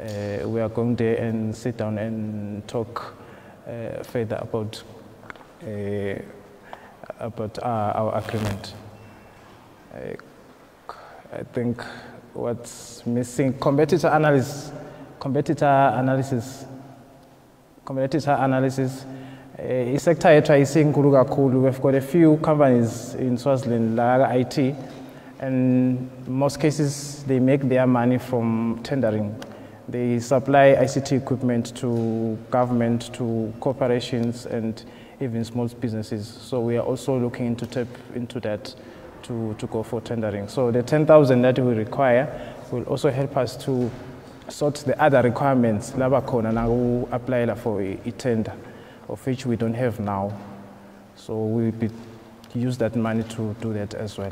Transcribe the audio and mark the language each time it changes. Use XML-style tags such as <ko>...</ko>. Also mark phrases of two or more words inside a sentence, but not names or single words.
<en>we are going there and sit down and talk further about our agreement. I think what's missing, competitor analysis.</en> <ss>Sector yethu ayisinkulu kakhulu.</ss> <en>We've got a few companies in Swaziland like IT, and in most cases they make their money from tendering. They supply ICT equipment to government, to corporations, and even small businesses. So we are also looking into tap into that to go for tendering. So the 10,000 that we require will also help us to sort the other requirements</en> <ss>laba khona na ku</ss> <en>apply for a tender, of which we don't have now. So we will use that money to do that as well.</en>